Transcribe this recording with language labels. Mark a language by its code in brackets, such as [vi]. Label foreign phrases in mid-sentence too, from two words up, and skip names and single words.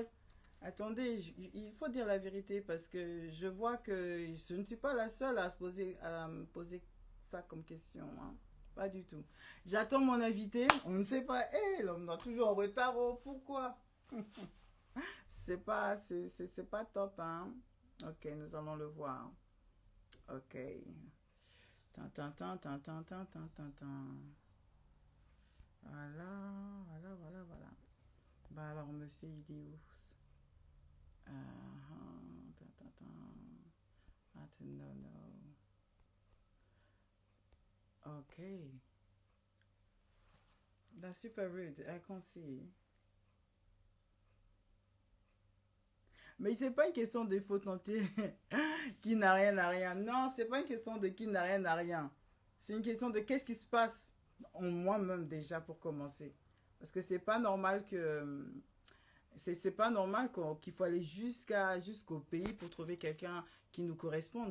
[fr] Attendez, il faut dire la vérité parce que je vois que je ne suis pas la seule à me poser ça comme question. Hein. Pas du tout. J'attends mon invité. On ne sait pas. Hé, l'homme est toujours en retard. Oh, pourquoi? C'est pas top, hein. Ok, nous allons le voir. Ok. Tan, tan, tan, tan, tan, tan, tan, tan, tan. Voilà, voilà, voilà, voilà. Bah alors, monsieur, il est où? Tan, tan, tan. [en] I don't know. Okay. That's super rude. I can't see. [fr] Mais c'est pas une question de faut tenter qui n'a rien à rien. Non, c'est pas une question de qui n'a rien à rien. C'est une question de qu'est-ce qui se passe en moi-même déjà pour commencer. Parce que c'est pas normal que c'est pas normal qu'il faut aller jusqu'au pays pour trouver quelqu'un qui nous corresponde.